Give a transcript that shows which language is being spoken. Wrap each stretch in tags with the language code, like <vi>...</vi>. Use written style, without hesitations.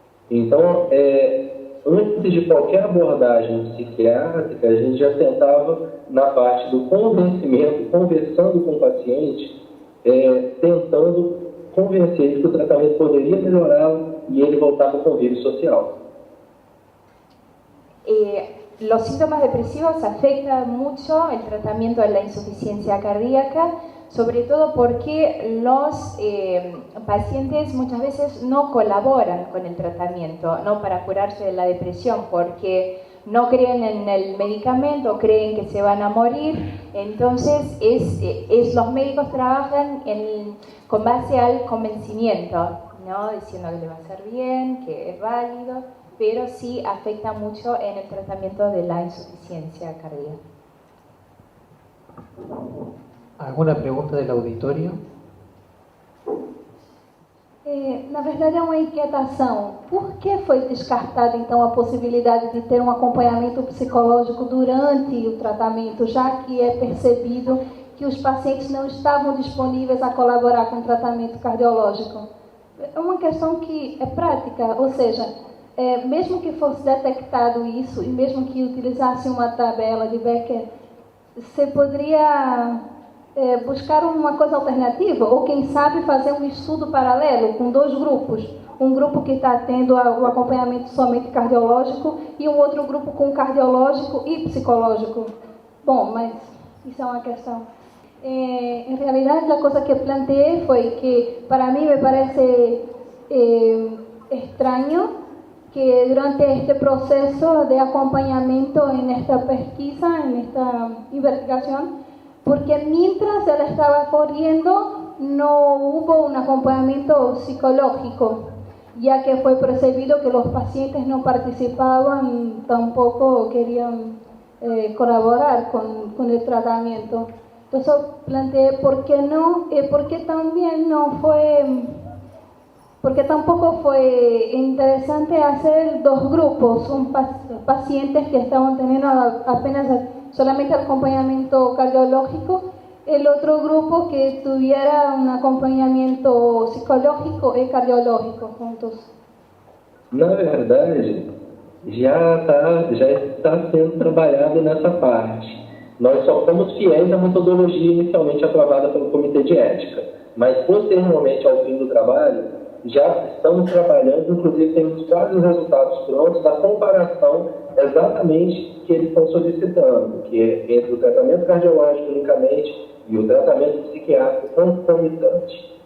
<pt>Então, antes de qualquer abordagem psiquiátrica, a gente já tentava, na parte do convencimento, conversando com o paciente, tentando convencer ele que o tratamento poderia melhorá-lo e ele voltar para o convívio social.</pt> <es>Los síntomas depresivos afectan mucho el tratamiento de la insuficiencia cardíaca, sobre todo porque los pacientes muchas veces no colaboran con el tratamiento, no para curarse de la depresión, porque no creen en el medicamento, creen que se van a morir. Entonces los médicos trabajan con base al convencimiento, ¿no? Diciendo que le va a hacer bien, que es válido, pero sí afecta mucho en el tratamiento de la insuficiencia cardíaca. ¿Alguna pregunta del auditorio?</es> <pt>Na verdade, é uma inquietação. Por que foi descartada, então, a possibilidade de ter um acompanhamento psicológico durante o tratamento, já que é percebido que os pacientes não estavam disponíveis a colaborar com o tratamento cardiológico? É uma questão que é prática, ou seja, mesmo que fosse detectado isso e mesmo que utilizasse uma tabela de Becker, você poderia buscar uma coisa alternativa, ou quem sabe fazer um estudo paralelo com dois grupos, um grupo que está tendo o acompanhamento somente cardiológico e um outro grupo com cardiológico e psicológico. Bom, mas isso é uma questão. Em realidade, a coisa que planteei foi que, para mim, me parece estranho</pt> <es>que durante este proceso de acompañamiento en esta pesquisa, en esta investigación, porque mientras él estaba corriendo no hubo un acompañamiento psicológico, ya que fue percibido que los pacientes no participaban, tampoco querían colaborar con el tratamiento. Entonces planteé por qué no, porque también no fue... Porque tampoco fue interesante hacer dos grupos, pacientes que estaban teniendo apenas solamente acompañamiento cardiológico, el otro grupo que tuviera un acompañamiento psicológico y cardiológico juntos.</es> <pt>Na verdade, já está sendo trabalhado nessa parte. Nós só fomos fiéis à metodologia inicialmente aprovada pelo Comitê de Ética, mas posteriormente ao fim do trabalho, já estamos trabalhando, inclusive temos quase os resultados prontos da comparação exatamente que eles estão solicitando, que é entre o tratamento cardiológico unicamente e o tratamento psiquiátrico concomitante.</pt>